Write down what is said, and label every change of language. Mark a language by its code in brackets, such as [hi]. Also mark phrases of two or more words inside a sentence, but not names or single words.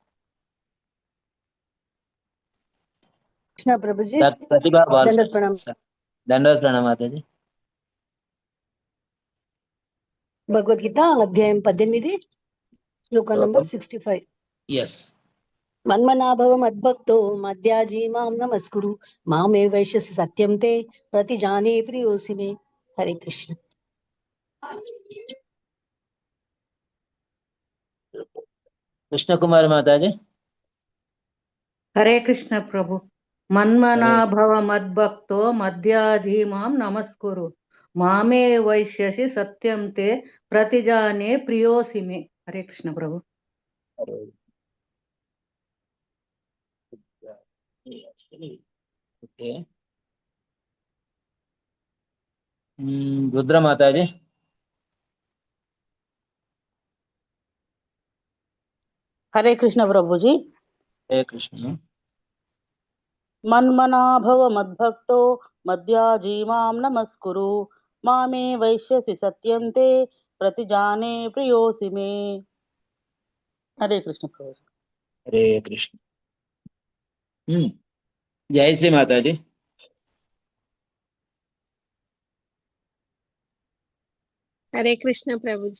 [te] కృష్ణ ప్రభుజీ. ప్రతిభా దండోత్ ప్రణామం. దండోత్ ప్రణామం మాతాజీ. భగవద్గీత అధ్యాయం 18 శ్లోకం నంబర్ 65. ఎస్. [sa] మన్మనాభవ మద్భక్తో మధ్యాజీ మాం నమస్కురు మామే వైశ్యసి సత్యం తే ప్రతిజానే ప్రియోసి మే. హరే కృష్ణ. [te] కృష్ణకుమారి మాతాజీ. [sa] హరే కృష్ణ ప్రభు. మన్మనా భవ మద్భక్తో మధ్యాజీ మాం నమస్కురు మామే వైశ్యసి సత్యం తే ప్రతిజానే ప్రియోసి మే. [te] హరే కృష్ణ ప్రభు. ఓకే. రుద్ర మాతాజీ. హరే కృష్ణ ప్రభుజీ. హరే కృష్ణ. [sa] మన్మనా భవ మద్భక్తో మధ్యాజీ మాం నమస్కురు మామే వైశ్యసి సత్యం తే ప్రతిజానే ప్రియోసి మే. [te] హరే కృష్ణ ప్రభుజీ. హరే కృష్ణ. జయశ్రీ మాతాజీ. హరే కృష్ణ ప్రభుజీ.